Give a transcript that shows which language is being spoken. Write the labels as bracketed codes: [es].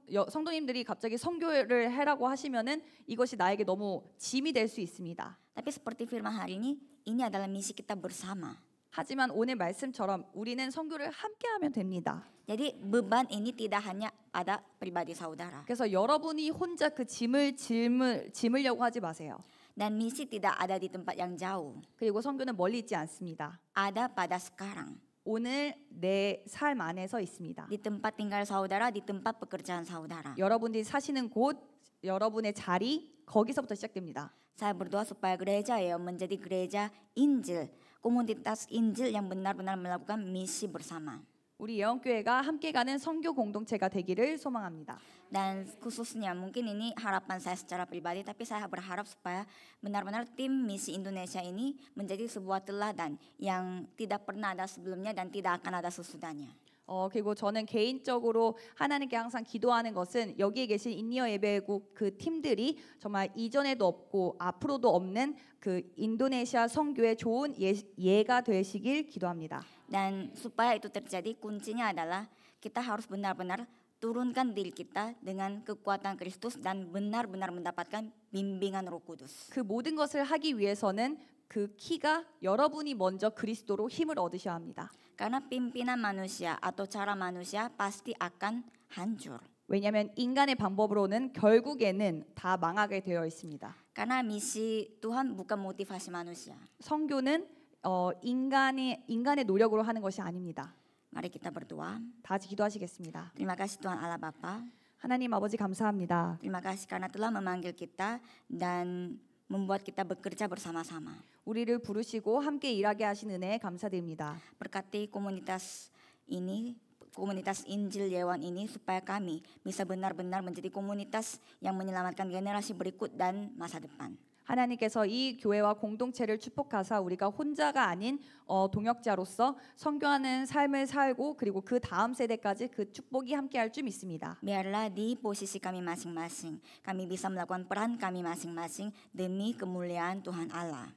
[ko] 성도님들이 갑자기 선교를 해라고 하시면은 이것이 나에게 너무 짐이 될 수 있습니다. [id] Tapi seperti firman hari ini adalah misi kita bersama. [ko] 하지만 오늘 말씀처럼 우리는 선교를 함께하면 됩니다. [id] Jadi beban ini tidak hanya pada pribadi saudara. [ko] 그래서 여러분이 혼자 그 짐을 짐으려고 하지 마세요. [id] Dan misi tidak ada di tempat yang jauh. [ko] 그리고 선교는 멀리 있지 않습니다. [id] Ada pada sekarang. [ko] 오늘 내 삶 안에서 있습니다. [id] Di tempat tinggal saudara, di tempat pekerjaan saudara. [ko] 여러분들이 사시는 곳, 여러분의 자리, 거기서부터 시작됩니다. [id] Saya berdoa supaya gereja ya menjadi gereja Injil, komunitas Injil yang benar-benar melakukan misi bersama. [ko] 우리 예언교회가 함께 가는 선교 공동체가 되기를 소망합니다. [id] Dan khususnya mungkin ini harapan saya secara pribadi, tapi saya berharap supaya benar-benar tim misi Indonesia ini menjadi sebuah teladan yang tidak pernah ada sebelumnya dan tidak akan ada sesudahnya. [ko] 그리고 저는 개인적으로 하나님께 항상 기도하는 것은 여기에 계신 인니어 예배국 그 팀들이 정말 이전에도 없고 앞으로도 없는 그 인도네시아 선교의 좋은 예가 되시길 기도합니다. [id] Dan supaya itu terjadi kuncinya adalah kita harus benar-benar turunkan diri kita dengan kekuatan Kristus dan benar-benar mendapatkan bimbingan Roh Kudus. [ko] 그 모든 것을 하기 위해서는 그 키가 여러분이 먼저 그리스도로 힘을 얻으셔야 합니다. [id] Karena pimpinan manusia atau cara manusia pasti akan hancur. [ko] 왜냐하면 인간의 방법으로는 결국에는 다 망하게 되어 있습니다. [id] Karena misi Tuhan bukan motivasi manusia. [ko] 선교는 인간의 노력으로 하는 것이 아닙니다. [id] Mari kita berdoa. [ko] 다 같이 기도하시겠습니다. [id] Terima kasih Tuhan Allah Bapa. [ko] 하나님 아버지 감사합니다. [id] Terima kasih karena telah memanggil kita dan membuat kita bekerja bersama-sama. [ko] 우리를 부르시고 함께 일하게 하신 은혜에 감사드립니다. [id] Berkati komunitas ini, komunitas Injil Yewan ini supaya kami bisa benar-benar menjadi komunitas yang menyelamatkan generasi berikut dan masa depan. [ko] 하나님께서 이 교회와 공동체를 축복하사 우리가 혼자가 아닌 동역자로서 선교하는 삶을 살고 그리고 그 다음 세대까지 그 축복이 함께할 줄 믿습니다. [id] Biarlah di posisi kami masing-masing, kami bisa melakukan peran kami masing-masing demi kemuliaan Tuhan Allah.